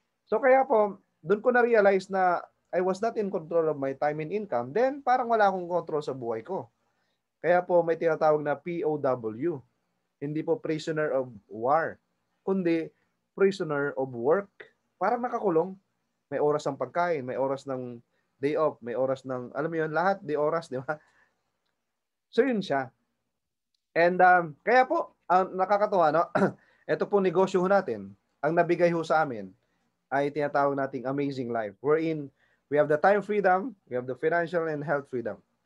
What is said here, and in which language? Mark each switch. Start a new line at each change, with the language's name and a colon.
Filipino: So kaya po, doon ko na-realize na
English: I was not in control of my time and income.
Filipino: Then parang wala akong control sa buhay ko. Kaya po may tinatawag na POW. Hindi po prisoner of war, kundi prisoner of work. Parang nakakulong. May oras ng pagkain, may oras ng day off, may oras ng, alam mo yun, lahat, di oras, di ba? So yun siya. And kaya po, nakakatuwa, no? Ito po negosyo natin. Ang nabigay ho sa amin ay tinatawag nating amazing life.
English: Wherein we have the time freedom, we have the financial and health freedom.